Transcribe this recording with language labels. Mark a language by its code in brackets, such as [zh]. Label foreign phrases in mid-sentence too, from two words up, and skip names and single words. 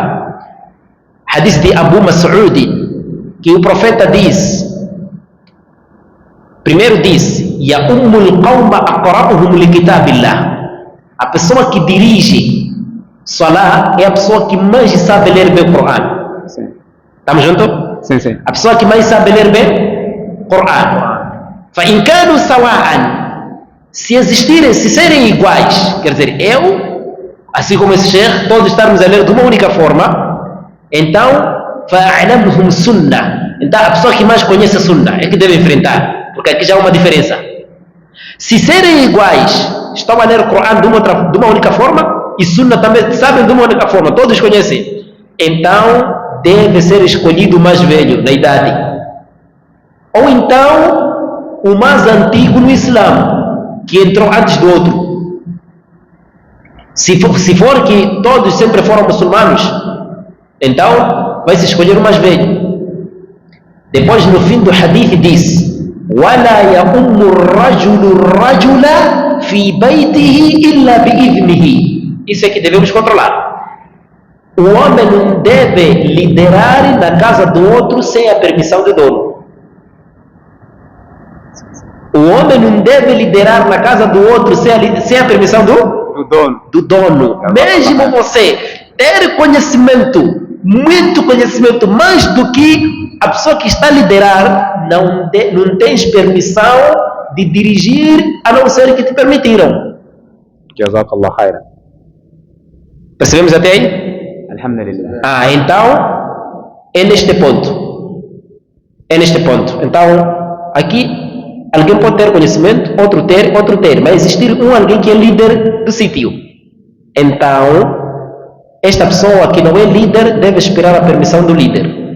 [pt] Hadith de Abu Mas'ud, que o profeta diz, primeiro diz, [ar] يؤم القوم أقرؤهم لكتاب الله. [pt] A pessoa que dirige Salah é a pessoa que mais sabe ler bem o Corão. Sim. Estamos juntos? Sim, sim. A pessoa que mais sabe ler bem o Corão. [ar] فَإِنْ كَانُوا سَوَاءً. [pt] Se existirem, se serem iguais, quer dizer, eu, assim como esse sheikh, todos estarmos a ler de uma única forma, então, [ar] فَأَعْلَمُهُمْ sunnah. [pt] Então, a pessoa que mais conhece a sunnah é que deve enfrentar, porque aqui já há uma diferença. Se serem iguais, estão a ler o Corão de uma única forma, e Sunnah também sabem de uma única forma, todos conhecem, então deve ser escolhido o mais velho na idade, ou então o mais antigo no Islã, que entrou antes do outro. Se for que todos sempre foram muçulmanos, então vai se escolher o mais velho. Depois, no fim do hadith diz, [ar] وَلَا يَأُمُّ الرَّجُلُ الرَّجُلَ فِي بَيْتِهِ إِلَّا بِإِذْنِهِ. [pt] Isso é que devemos controlar. O homem não deve liderar na casa do outro sem a permissão do dono. O homem não deve liderar na casa do outro sem a permissão do dono. Mesmo você ter conhecimento, muito conhecimento, mais do que a pessoa que está a liderar, não tens permissão de dirigir, a não ser que te permitiram. [ar] جزاك الله خيرا. [pt] Percebemos até aí? Alhamdulillah. Então, é neste ponto. Então, aqui, alguém pode ter conhecimento, outro ter, mas existir alguém que é líder do sítio. Então, esta pessoa que não é líder deve esperar a permissão do líder.